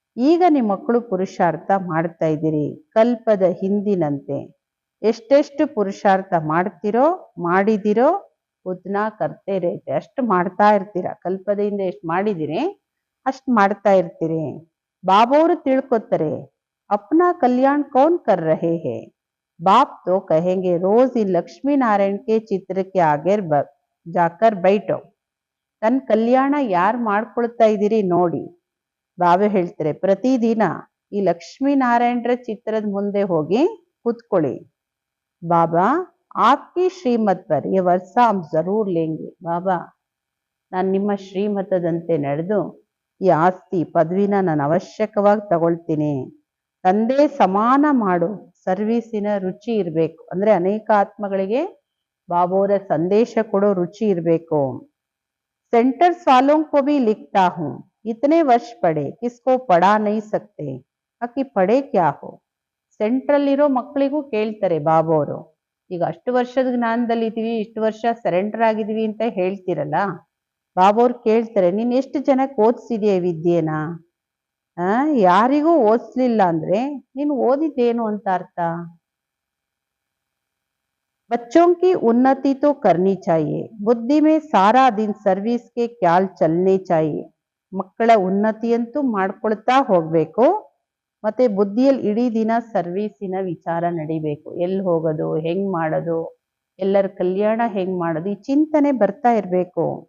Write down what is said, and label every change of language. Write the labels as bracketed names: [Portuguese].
[Kannada] ಈಗ ನಿಮ್ಮ ಮಕ್ಕಳು ಪುರುಷಾರ್ಥ ಮಾಡ್ತಾ ಇದ್ದೀರಿ ಕಲ್ಪದ ಹಿಂದಿನಂತೆ. ಎಷ್ಟೆಷ್ಟು ಪುರುಷಾರ್ಥ ಮಾಡಿದಿರೋ [Hindi] ಉದ್ನಾ ಕರ್ತೇ ರೇತೆ. [Kannada] ಅಷ್ಟು ಮಾಡ್ತಾ ಇರ್ತೀರ. ಕಲ್ಪದಿಂದ ಎಷ್ಟು ಮಾಡಿದಿರಿ ಅಷ್ಟು ಮಾಡ್ತಾ ಇರ್ತೀರಿ. ಬಾಬಾವರು ತಿಳ್ಕೊತಾರೆ, [Hindi] ಅಪ್ನಾ ಕಲ್ಯಾಣ ಕೌನ್ ಕರ್ ರಹೆ ಹೇ. बाप तो कहेंगे रोज इन लक्ष्मी नारायण के चित्र के आगे जाकर बैठो. [Kannada] ತನ್ನ ಕಲ್ಯಾಣ ಯಾರು ಮಾಡ್ಕೊಳ್ತಾ ಇದ್ದೀರಿ ನೋಡಿ. ಬಾಬಾ ಹೇಳ್ತಾರೆ ಪ್ರತಿದಿನ ಈ ಲಕ್ಷ್ಮೀನಾರಾಯಣರ ಚಿತ್ರದ ಮುಂದೆ ಹೋಗಿ ಕೂತ್ಕೊಳ್ಳಿ. [Hindi] ಬಾಬಾ ಆಪ್ಕಿ ಶ್ರೀಮತ್ ಪರ್ ಯೇ ವರ್ಷ ಹಮ್ ಜರೂರ್ ಲೇಂಗೆ. [Kannada] ಬಾಬಾ ನಾನು ನಿಮ್ಮ ಶ್ರೀಮತದಂತೆ ನಡೆದು ಈ ಆಸ್ತಿ ಪದವಿನ ನಾನು ಅವಶ್ಯಕವಾಗಿ ತಗೊಳ್ತೀನಿ. ತಂದೆ ಸಮಾನ ಮಾಡು ಸರ್ವೀಸಿನ ರುಚಿ ಇರಬೇಕು. ಅಂದ್ರೆ ಅನೇಕ ಆತ್ಮಗಳಿಗೆ ಬಾಬೋರ ಸಂದೇಶ ಕೊಡೋ ರುಚಿ ಇರಬೇಕು. [Hindi] सेंटर्स वालों को भी लिखता हूँ, इतने वर्ष पढ़े किसको पढ़ा नहीं सकते. बाकी पढ़े क्या हो. [Kannada] ಸೆಂಟ್ರಲ್ ಇರೋ ಮಕ್ಕಳಿಗೂ ಕೇಳ್ತಾರೆ ಬಾಬೋರು, ಈಗ ಅಷ್ಟು ವರ್ಷದ ಜ್ಞಾನದಲ್ಲಿ ಇದೀವಿ, ಇಷ್ಟು ವರ್ಷ ಸರೆಂಡರ್ ಆಗಿದೀವಿ ಅಂತ ಹೇಳ್ತಿರಲ್ಲ. ಬಾಬೋರು ಕೇಳ್ತಾರೆ ನೀನ್ ಎಷ್ಟು ಜನಕ್ಕೆ ಓದಿಸಿದೆಯಾ ವಿದ್ಯೆನ. ಯಾರಿಗೂ ಓದಿಸ್ಲಿಲ್ಲ ಅಂದ್ರೆ ನೀನು ಓದಿದ್ದೇನು ಅಂತ ಅರ್ಥ. [Hindi] बच्चों की उन्नति तो करनी चाहिए, बुद्धि में सारा दिन सर्विस के ख्याल चलने चाहिए. [Kannada] ಮಕ್ಕಳ ಉನ್ನತಿಯಂತೂ ಮಾಡ್ಕೊಳ್ತಾ ಹೋಗ್ಬೇಕು, ಮತ್ತೆ ಬುದ್ಧಿಯಲ್ಲಿ ಇಡೀ ದಿನ ಸರ್ವೀಸಿನ ವಿಚಾರ ನಡಿಬೇಕು. ಎಲ್ಲಿ ಹೋಗೋದು, ಹೆಂಗ್ ಮಾಡೋದು, ಎಲ್ಲರ ಕಲ್ಯಾಣ ಹೆಂಗ್ ಮಾಡೋದು, ಈ ಚಿಂತನೆ ಬರ್ತಾ ಇರ್ಬೇಕು.